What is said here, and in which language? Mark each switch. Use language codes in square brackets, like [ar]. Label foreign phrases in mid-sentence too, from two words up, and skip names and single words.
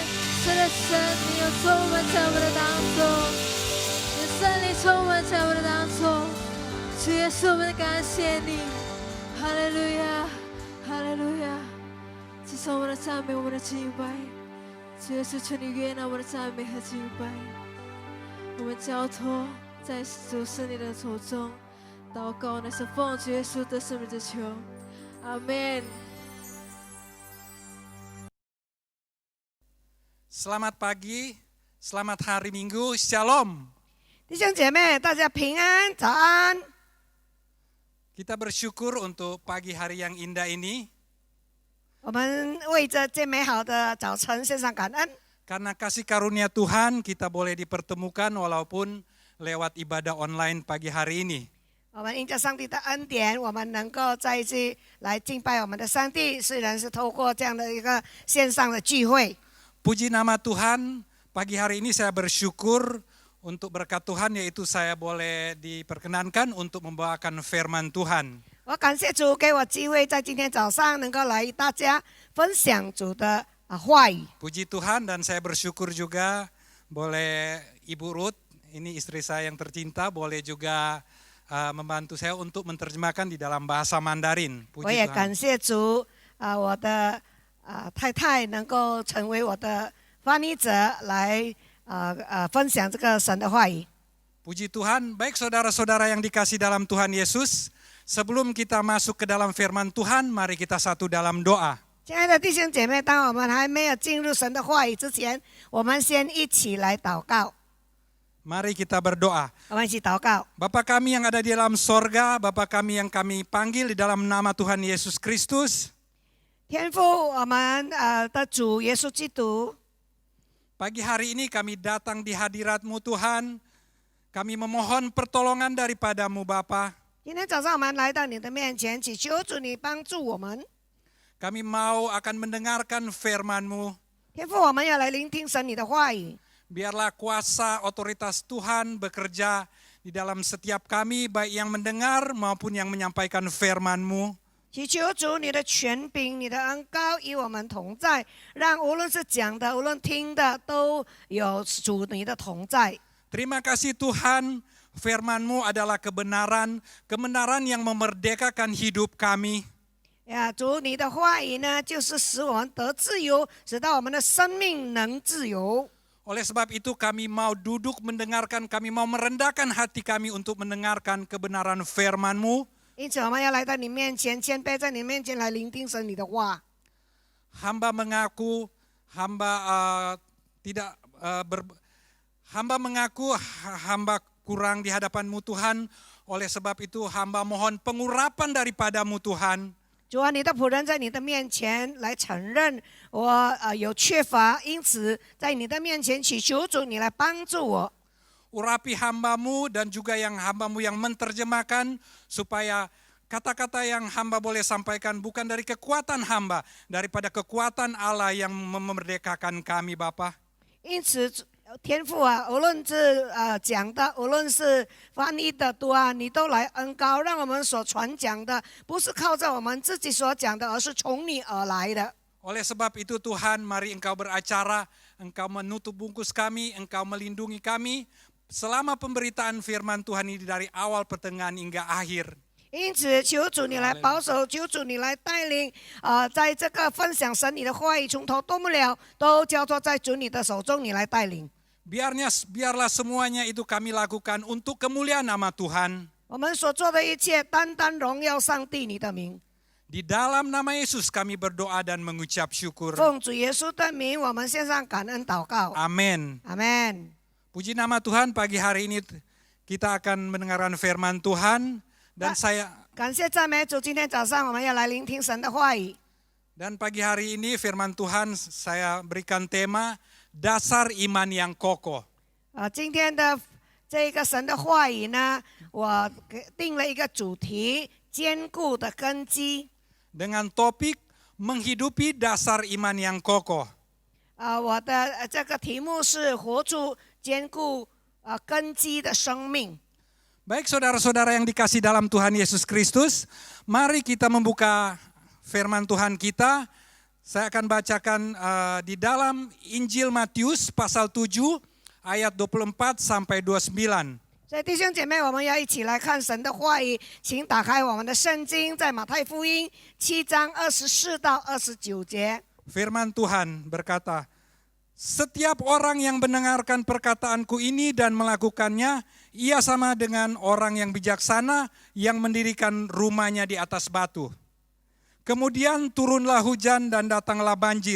[zh] 是的，神，你有充满在我们的当中，你的圣灵充满在我们的当中，主耶稣，我们感谢你，哈利路亚，哈利路亚。接受我们的赞美，我们的敬拜，主耶稣，求你悦纳我们的赞美和敬拜，我们交托在主圣灵的手中，祷告乃是奉主耶稣的圣名之求，阿门。 [id] Selamat pagi, selamat hari Minggu, Shalom. [zh] 弟兄姐妹，大家平安，早安。 [id] Kita bersyukur untuk pagi hari yang indah ini [zh] 我们为这美好的早晨献上感恩， [id] karena kasih karunia Tuhan kita boleh dipertemukan walaupun lewat ibadah online pagi hari ini. [zh] 我们因着上帝的恩典，我们能够再一次来敬拜我们的上帝，虽然是透过这样的一个线上的聚会。 [id] Puji nama Tuhan, pagi hari ini saya bersyukur untuk berkat Tuhan, yaitu saya boleh diperkenankan untuk membawakan firman Tuhan. [zh] 我感谢主给我机会，在今天早上能够来与大家分享主的话语。 [id] Puji Tuhan dan saya bersyukur juga boleh Ibu Ruth, ini istri saya yang tercinta, boleh juga membantu saya untuk menerjemahkan di dalam bahasa Mandarin. [zh] 我 [id] Puji [zh] 也 [id] Tuhan. [zh] 感谢主，我的太太能够成为我的翻译者，来分享这个神的话语。 [id] Puji Tuhan, baik saudara-saudara yang dikasih dalam Tuhan Yesus, sebelum kita masuk ke dalam firman Tuhan, mari kita satu dalam doa. [zh] 亲爱的弟兄姐妹，当我们还没有进入神的话语之前，我们先一起来祷告。 [id] Mari kita berdoa. [zh] 我们一起祷告。 [id] Bapa kami yang ada di dalam sorga, Bapa kami yang kami panggil di dalam nama Tuhan Yesus Kristus. [zh] 天父，我们的主耶稣基督， [id] Pagi hari ini kami datang di hadirat-Mu Tuhan. Kami memohon pertolongan daripada-Mu Bapa. [zh] 今天早上我们来到你的面前，祈求主你帮助我们。 [id] Kami mau akan mendengarkan firman-Mu. [zh] 天父，我们要来聆听神你的话语。 [id] Biarlah kuasa otoritas Tuhan bekerja di dalam setiap kami, baik yang mendengar maupun yang menyampaikan firman-Mu. [zh] 祈求主你的权柄、你的恩膏与我们同在，让无论是讲的，无论听的，都有主你的同在。 [id] Terima kasih Tuhan, firman-Mu adalah kebenaran, kebenaran yang memerdekakan hidup kami. [zh] 呀，主你的话语呢，就是使我们得自由，使到我们的生命能自由。 [id] Oleh sebab itu kami mau duduk mendengarkan, kami mau merendahkan hati kami untuk mendengarkan kebenaran firman-Mu. [zh] 因此，我们要来到你面前，谦卑在你面前来聆听神你的话。 [id] Hamba mengaku, hamba kurang di hadapan-Mu Tuhan. Oleh sebab itu hamba mohon pengurapan daripada-Mu Tuhan. [zh] 主啊，你的仆人在你的面前来承认我有缺乏，因此在你的面前祈求主你来帮助我。 [id] Urapi hamba-Mu dan juga yang hamba-Mu yang menerjemahkan supaya kata-kata yang hamba boleh sampaikan bukan dari kekuatan hamba, daripada kekuatan Allah yang memerdekakan kami Bapa. [zh] 因此，天父啊，无论是讲的，无论是翻译的，主啊，你都来恩膏，让我们所传讲的不是靠着我们自己所讲的，而是从你而来的。 [id] Oleh sebab itu Tuhan, mari Engkau beracara, Engkau menutup bungkus kami, Engkau melindungi kami selama pemberitaan firman Tuhan ini dari awal, pertengahan hingga akhir. [zh] 因此，求主你来保守，求主你来带领，在这个分享神你的话语，从头到末了都交托在主你的手中，你来带领。 [id] Biarlah semuanya itu kami lakukan untuk kemuliaan nama Tuhan. [zh] 我们所做的一切，单单荣耀上帝你的名。 [id] Di dalam nama Yesus kami berdoa dan mengucap syukur. [zh] 奉主耶稣的名，我们献上感恩祷告。 [id] Amin. [zh] 阿门。 [id] Puji nama Tuhan, pagi hari ini kita akan mendengarkan firman Tuhan. Dan saya [zh] 感谢赞美主，今天早上我们要来聆听神的话语。 [id] dan pagi hari ini firman Tuhan saya berikan tema dasar iman yang kokoh. [zh] 今天的这个神的话语呢，我定了一个主题：坚固的根基。 [id] Dengan topik menghidupi dasar iman yang kokoh. [zh] 我的这个题目是活出坚固根基的生命。 [id] Baik saudara-saudara yang dikasih dalam Tuhan Yesus Kristus, mari kita membuka firman Tuhan kita. Saya akan bacakan di dalam Injil Matius pasal 7 ayat 24 sampai 29. [zh] 所以弟兄姐妹，我们要一起来看神的话语，请打开我们的圣经，在马太福音7章24到29节。 [id] Firman Tuhan berkata, setiap orang yang mendengarkan perkataanku ini dan melakukannya, ia sama dengan orang yang bijaksana yang mendirikan rumahnya di atas batu. Kemudian turunlah hujan dan datanglah banjir.